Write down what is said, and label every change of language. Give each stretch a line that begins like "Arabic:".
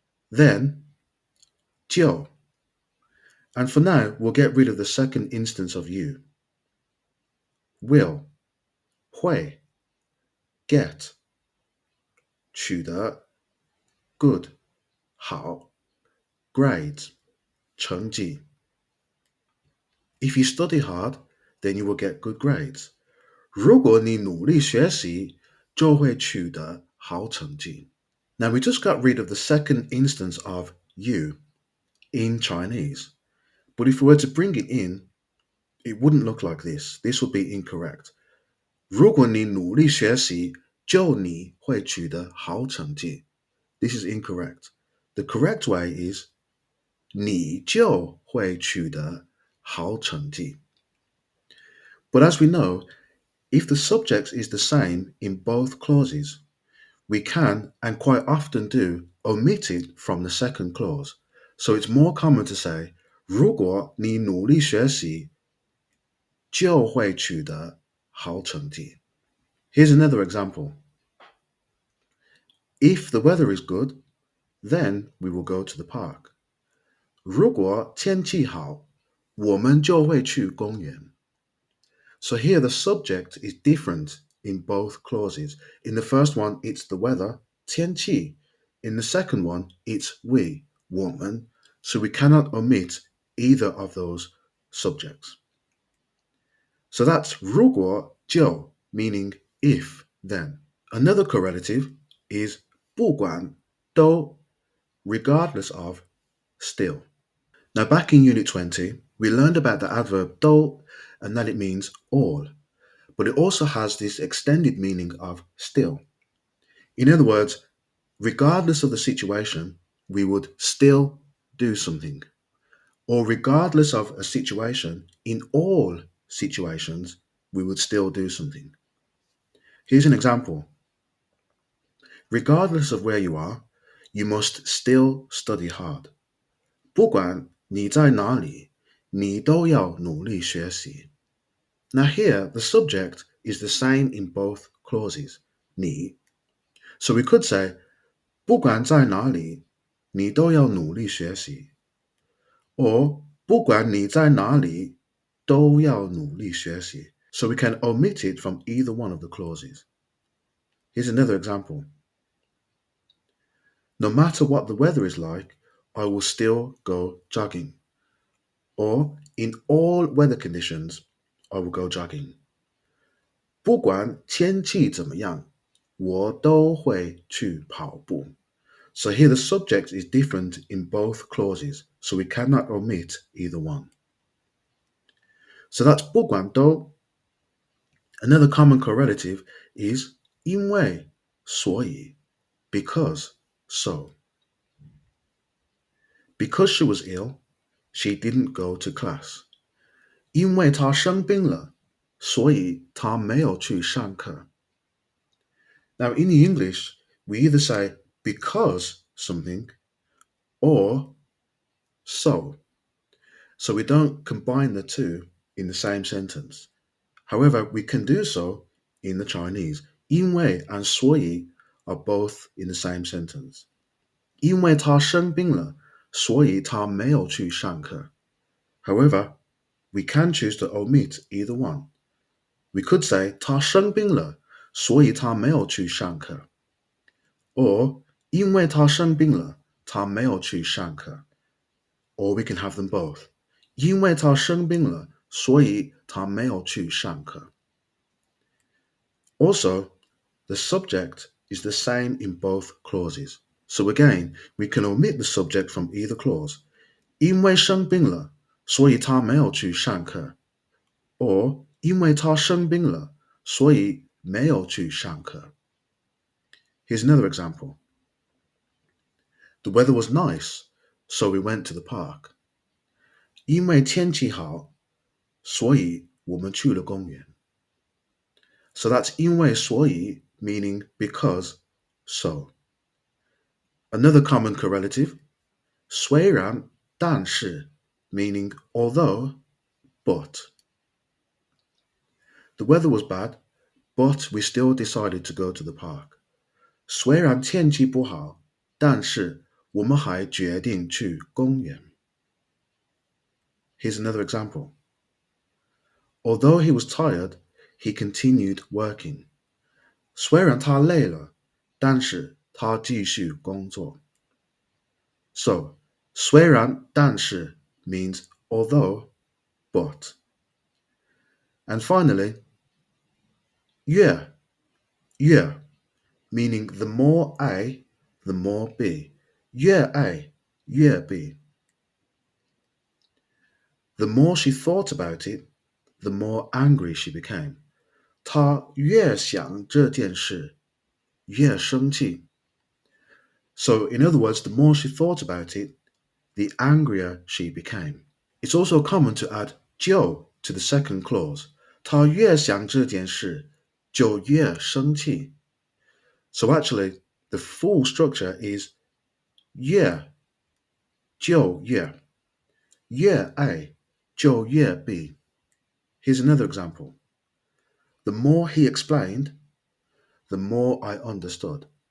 English: Then, 就.And for now, we'll get rid of the second instance of you. Will, 会 get, 取得 good, 好 grades, 成绩. If you study hard, then you will get good grades.
Chinese: 如果你努力学习，就会取得好成绩.
English: Now we just got rid of the second instance of you in Chinese. But if we were to bring it in, it wouldn't look like this. This would be incorrect.
Chinese: 如果你努力学习，就你会取得好成绩.
English: This is incorrect. The correct way is
Chinese: 你就会取得好成绩.
English: But as we know, if the subject is the same in both clauses, we can, and quite often do, omit it from the second clause. So it's more common to say
Chinese: 如果你努力学习，就会取得好成绩.
English: Here's another example. If the weather is good, then we will go to the park.
Chinese: 如果天气好，我们就会去公园.
English: So here the subject is different in both clauses. In the first one, it's the weather, 天气. In the second one, it's we, 我们. So we cannot omit either of those subjects. So that's 如果就, meaning if, then. Another correlative is 不管都, regardless of, still. Now back in Unit 20, we learned about the adverb 都 and that it means all, but it also has this extended meaning of still. In other words, regardless of the situation, we would still do something. or regardless of a situation, in all situations, we would still do something. Here's an example. Regardless of where you are, you must still study hard.
Chinese: 不管你在哪里，你都要努力学习.
English: Now here, the subject is the same in both clauses, 你. So we could say,
Chinese: 不管在哪里，你都要努力学习. Or, 不管你在哪里，都要努力学习.
English: So we can omit it from either one of the clauses. Here's another example. No matter what the weather is like, I will still go jogging. Or, in all weather conditions, I will go jogging.
Chinese: 不管天气怎么样，我都会去跑步.
English: So here the subject is different in both clauses, so we cannot omit either one. So that's 不管都. Another common correlative is 因为所以 because so. Because she was ill, she didn't go to class.
Chinese: 因为她生病了，所以她没有去上课.
English: Now in the English, we either say because something or so. So we don't combine the two in the same sentence. However, we can do so in the Chinese. 因为 and 所以 are both in the same sentence.
Chinese: 因为她生病了，所以她没有去上课.
English: However, we can choose to omit either one. We could say
Chinese: 她生病了，所以她没有去上课. Or 因为她生病了，她没有去上课.
English: Or we can have them both.
Chinese: 因为她生病了，所以她没有去上课.
English: Also, the subject is the same in both clauses. So again, we can omit the subject from either clause.
Chinese: 因为生病了，所以她没有去上课. Or 因为她生病了，所以没有去上课.
English: Here's another example. The weather was nice, so we went to the park.
Chinese: 因为天气好，所以我们去了公园.
English: So that's 因为所以 meaning because so. Another common correlative, 虽然但是 meaning although but. The weather was bad, but we still decided to go to the park.
Chinese: 虽然天气不好，但是我们还决定去公园.
English: Here's another example. Although he was tired, he continued working.
Chinese: 虽然他累了，但是他继续工作.
English: So, 虽然但是 means although, but. And finally, 越 meaning the more A, the more B. 越 A, 越 B. The more she thought about it, the more angry she became.
Chinese: 她越想这件事，越生气.
English: So, in other words, the more she thought about it, the angrier she became. It's also common to add 就 to the second clause.
Chinese: 她越想这件事，就越生气.
English: So actually, the full structure is 越就越 越 A 就越 B. Here's another example. The more he explained, the more I understood.